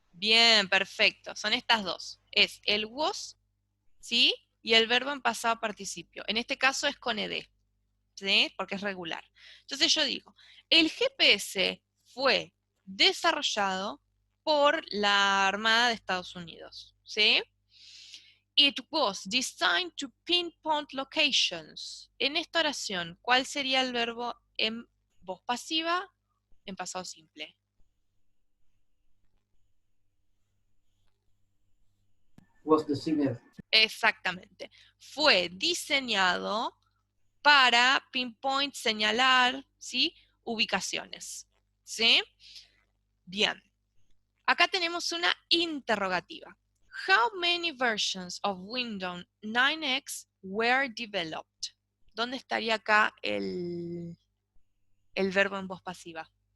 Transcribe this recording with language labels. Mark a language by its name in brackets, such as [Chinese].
[Spanish] Bien, perfecto. Son estas dos. Es el was, ¿sí? Y el verbo en pasado participio. En este caso es con ed, ¿sí? Porque es regular. Entonces yo digo, el GPS fue desarrollado por la Armada de Estados Unidos, ¿sí? [English] It was designed to pinpoint locations. [Spanish] En esta oración, ¿cuál sería el verbo en voz pasiva en pasado simple? [English] Was designed. [Spanish] Exactamente. Fue diseñado para pinpoint, señalar, ¿sí? Ubicaciones. ¿Sí? Bien. Acá tenemos una interrogativa. [English] How many versions of Windows 9X were developed? [Spanish] ¿Dónde estaría acá el verbo en voz pasiva?